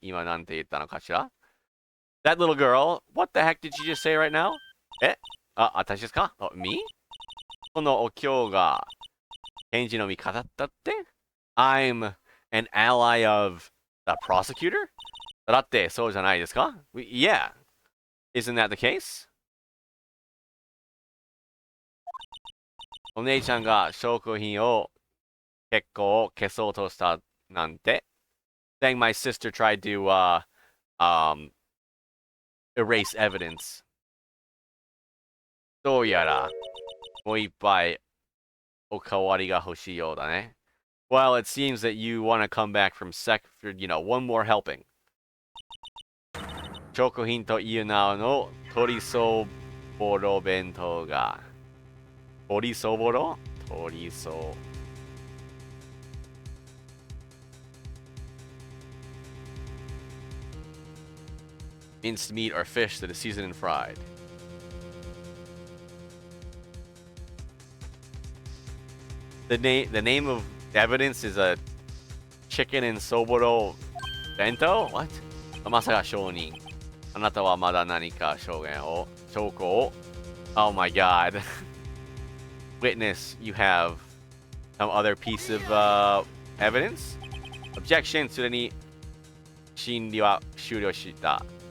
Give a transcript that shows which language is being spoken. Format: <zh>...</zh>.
<ja>Ima nante itta no kashira?</ja> <en>That little girl, what the heck did you just say right now?</en> <ja>Atashi desu ka?</ja> <en>Oh, me?</en> <ja>Kono Okyo ga Kenji no mikata datte? I'm</ja> <en>an ally of the prosecutor?</en> <ja>だってそうじゃないですか?</ja> <en>Yeah. Isn't that the case?</en> <ja>お姉ちゃんが証拠品を結構消そうとしたなんて</ja> <en>saying my sister tried to um erase evidence.</en> <ja>どうやらもう一杯おかわりが欲しいようだね.</ja> <en>Well, it seems that you want to come back from for, one more helping.</en> <ja>証拠品という名の鶏そぼろ弁当が鶏そぼろ鶏そ</ja> <en>minced meat or fish that is seasoned and fried. The name of evidence is a chicken and soboro bento? What?</en> <ja>まさか証人。あなたはまだ何か証拠を</ja> <en>Oh my god. Witness, you have some other piece of evidence? Objection</en> <ja>すでに審理は終了した。</ja>